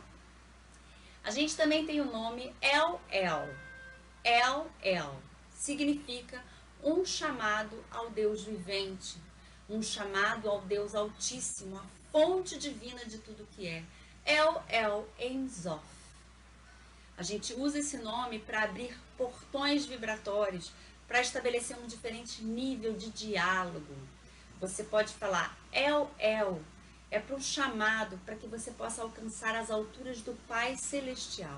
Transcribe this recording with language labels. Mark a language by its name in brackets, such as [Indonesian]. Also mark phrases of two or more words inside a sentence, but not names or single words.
[Portuguese] A gente também tem o nome El-El. El-El significa um chamado ao Deus vivente, um chamado ao Deus Altíssimo, a fonte divina de tudo que é. El-El Enzof. A gente usa esse nome para abrir portões vibratórios, para estabelecer um diferente nível de diálogo. Você pode falar El-El, é para um chamado, para que você possa alcançar as alturas do Pai Celestial.